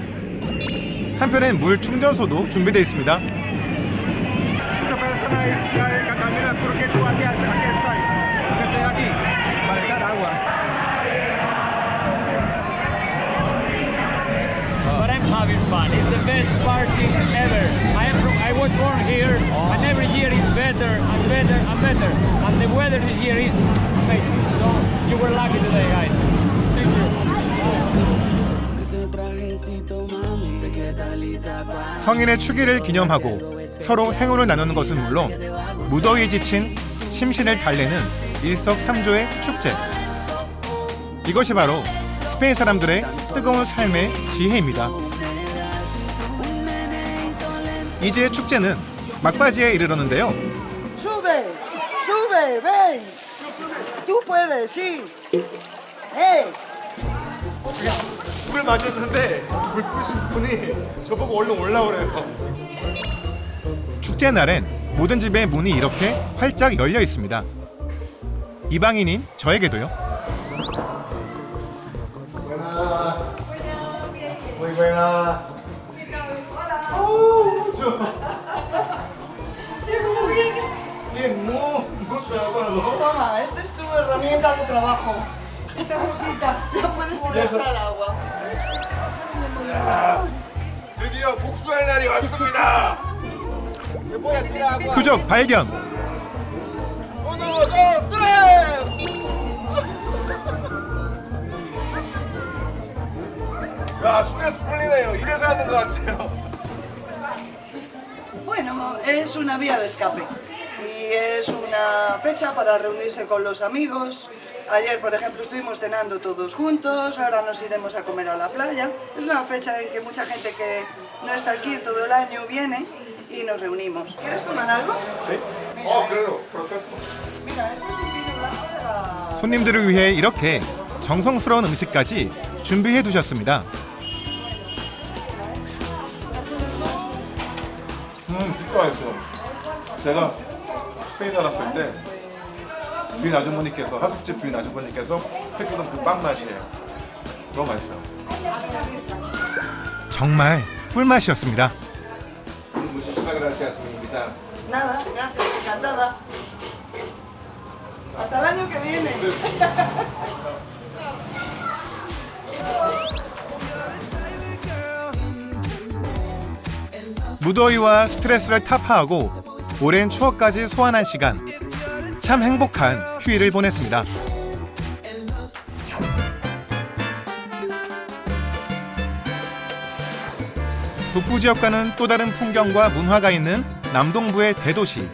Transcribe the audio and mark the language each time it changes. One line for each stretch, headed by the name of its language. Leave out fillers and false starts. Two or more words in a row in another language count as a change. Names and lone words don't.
Korean: 한편엔 물 충전소도 준비되어 있습니다.
English: But I'm having fun. It's the best party ever. I was born here, and every year is better and better and better. And the weather this year is amazing. So you were lucky today, guys. Thank you.
Korean: 성인의 축일을 기념하고 서로 행운을 나누는 것은 물론 무더위에 지친 심신을 달래는 일석삼조의 축제. 이것이 바로 스페인 사람들의 뜨거운 삶의 지혜입니다. 이제 축제는 막바지에 이르렀는데요.
Spanish: Sube, sube, ven. Tú puedes, sí. Hey.
Korean: 물을 맞았는데 물 뿌신 분이 저보고 얼른 올라오래요. 축제 날엔 모든 집의 문이 이렇게 활짝 열려 있습니다. 이방인인 저에게도요.
Spanish: Muy buenas. Toma, esta es tu herramienta de trabajo. Esta cosita. La puedes echar al agua.
Korean: 드디어 복수할 날이 왔습니다. 표적 발견.
Spanish: Uno, dos, tres.
Korean: 야, 스트레스 풀리네요. 이래서 하는 것 같아요.
Spanish: Bueno, es una vía de escape y es una fecha para reunirse con los amigos. Ayer, por ejemplo, estuvimos cenando todos juntos, ahora nos iremos a comer a la playa. Es una fecha en que mucha gente que no está aquí todo el año viene y nos reunimos. ¿Quieres tomar algo? Sí. claro. Proceso. Mira, este es un vino blanco de la...
Korean: 손님들을 위해 이렇게 정성스러운 음식까지 준비해 두셨습니다. 진짜 맛있어. 제가 스페인 살았을 때 주인 아주머니께서 하숙집 주인 아주머니께서 해주던 그 빵 맛이에요. 너무 맛있어요. 정말 꿀맛이었습니다.
Spanish: Muchísimas gracias por invitar. Nada, gracias, encantada. Hasta el año que viene.
Korean: 무더위와 스트레스를 타파하고 오랜 추억까지 소환한 시간. 참 행복한 휴일을 보냈습니다. 북부 지역과는 또 다른 풍경과 문화가 있는 남동부의 대도시.